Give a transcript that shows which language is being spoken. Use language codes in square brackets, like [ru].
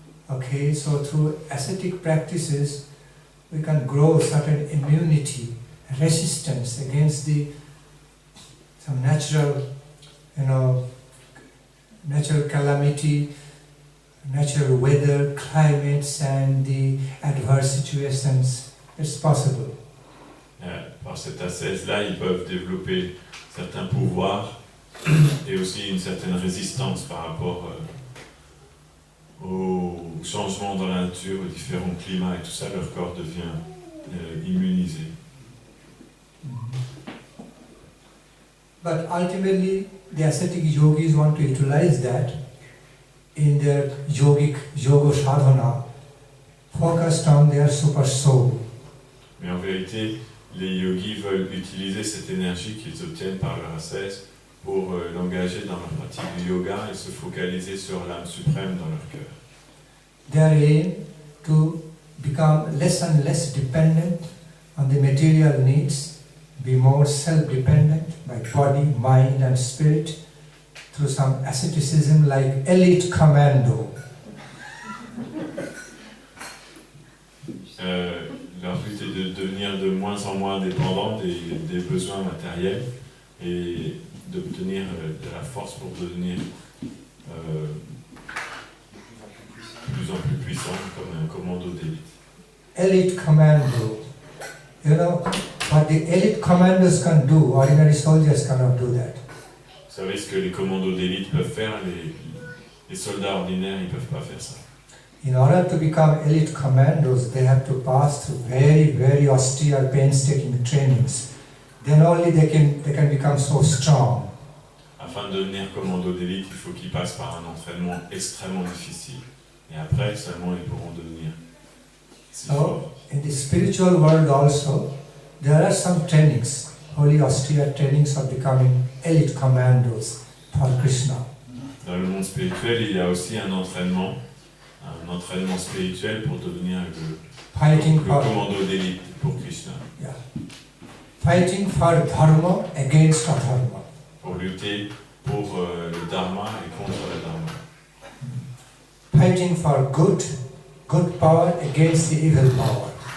[en] Okay, so through ascetic practices, we can grow certain immunity, resistance against some natural, natural calamity, natural weather, climates, and the adverse situations. It's possible. [fr] Par cette ascèse-là, ils peuvent développer certains pouvoirs et aussi une certaine résistance par rapport aux changements dans la nature, aux différents climats et tout ça, leur corps devient immunisé. [en] But ultimately, the ascetic yogis want to utilize that in their yoga sadhana, focused on their super soul. [fr] Mais en vérité, les yogis veulent utiliser cette énergie qu'ils obtiennent par leur ascèse pour l'engager dans leur pratique du yoga et se focaliser sur l'âme suprême dans leur cœur. [en] Their aim to become less and less dependent on the material needs, be more self-dependent by body, mind and spirit through some asceticism like elite commando. [fr] Leur but est de devenir de moins en moins dépendant des besoins matériels et d'obtenir de la force pour devenir de plus en plus puissant comme un commando d'élite. [en] Elite commando. You know, what the elite commandos can do, ordinary soldiers cannot do that. [fr] Vous savez ce que les commandos d'élite peuvent faire, les soldats ordinaires, ils ne peuvent pas faire ça. [en] In order to become elite commandos, they have to pass through very, very austere, painstaking trainings. Then only they can become so strong. [fr] Afin de devenir commando d'élite, il faut qu'ils passent par un entraînement extrêmement difficile. Et après, seulement, ils pourront devenir si forts. [en] In the spiritual world also, there are some trainings, holy austere trainings of becoming elite commandos for Krishna. [fr] Dans le monde spirituel, il y a aussi un entraînement spirituel pour devenir le commando d'élite pour Krishna. [en] Yeah. Fighting for dharma against adharma. [fr] Pour lutter pour le dharma et contre le dharma. [en] Fighting for good power against the evil power.